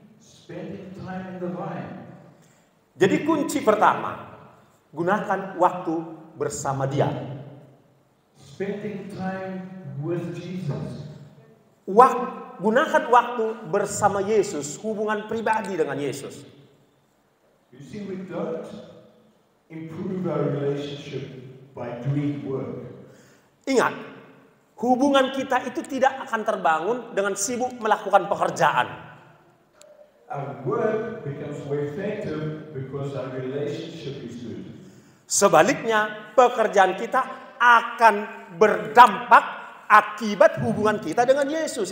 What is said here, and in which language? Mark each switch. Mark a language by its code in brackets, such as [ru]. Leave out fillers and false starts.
[en] Spending time in the vine. [id] Jadi kunci pertama, gunakan waktu bersama dia. [en] Spending time with Jesus. [id] Gunakan waktu bersama Yesus, hubungan pribadi dengan Yesus. [en] You see, we don't improve our relationship by doing work. [id] Ingat, hubungan kita itu tidak akan terbangun dengan sibuk melakukan pekerjaan. [en] Our work becomes more effective because our relationship is good. [id] Sebaliknya, pekerjaan kita akan berdampak akibat hubungan kita dengan Yesus.